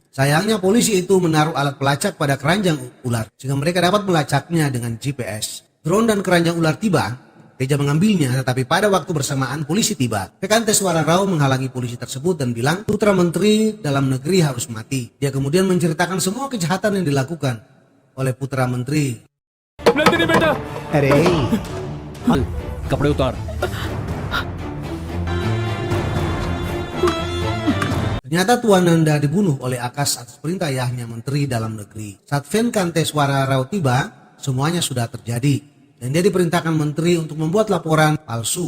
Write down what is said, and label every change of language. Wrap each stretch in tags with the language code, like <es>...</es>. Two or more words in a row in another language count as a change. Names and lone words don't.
<id>Sayangnya polisi itu menaruh alat pelacak pada keranjang ular, sehingga mereka dapat melacaknya dengan GPS. Drone dan keranjang ular tiba, Teja mengambilnya, tetapi pada waktu bersamaan polisi tiba. Fekanteswara Rao menghalangi polisi tersebut dan bilang putra menteri dalam negeri harus mati. Dia kemudian menceritakan semua kejahatan yang dilakukan oleh putra menteri.</id> <hi>नंदिनी बेटा अरे कपड़े उतार</hi> <id>Ternyata Tuan Nanda dibunuh oleh Akash atas perintah ayahnya menteri dalam negeri. Saat Fekanteswara Rao tiba, semuanya sudah terjadi. Dan dia diperintahkan menteri untuk membuat laporan palsu.</id>